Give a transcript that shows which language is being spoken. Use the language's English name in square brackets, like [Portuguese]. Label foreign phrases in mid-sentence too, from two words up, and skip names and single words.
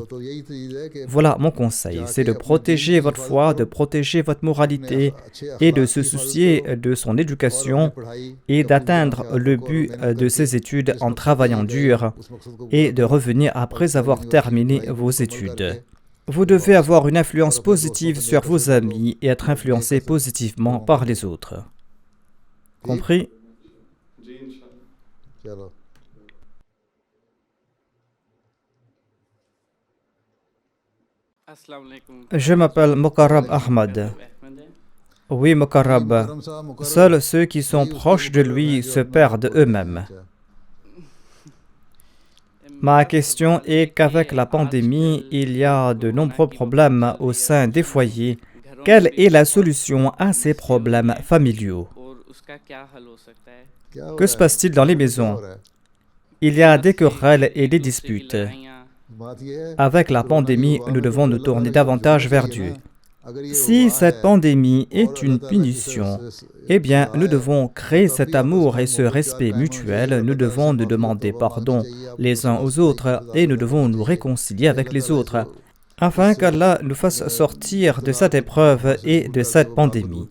[French] Voilà mon conseil, c'est de protéger votre foi, de protéger votre moralité et et de se soucier de son éducation et d'atteindre le but de ses études en travaillant dur et de revenir après avoir terminé vos études. Vous devez avoir une influence positive sur vos amis et être influencé positivement par les autres. Compris? [Urdu] جی انشاءاللہ. चलो [Arabic] السلام عليكم. [French] Je m'appelle Mokarab Ahmad. Oui, Mokarab. [Urdu] مکرم صاحب، مکرم. [French] Seuls ceux qui sont proches de lui se perdent eux-mêmes. Ma question est qu'avec la pandémie, il y a de nombreux problèmes au sein des foyers. Quelle est la solution à ces problèmes familiaux? [Urdu] کیا ہو [French] Que [Urdu] रहा [French] se [Urdu] है? [French] passe-t-il dans les [Urdu] क्या [French] maisons? [Urdu] ہو رہا ہے? [French] Il y a des querelles et des disputes. [Urdu] بات یہ ہے, [French] Avec la pandémie, nous devons nous tourner davantage vers Dieu. Si cette pandémie est une punition, eh bien, nous devons créer cet amour et ce respect mutuel. Nous devons nous demander pardon les uns aux autres et nous devons nous réconcilier avec les autres afin qu'Allah nous fasse sortir de cette épreuve et de cette pandémie.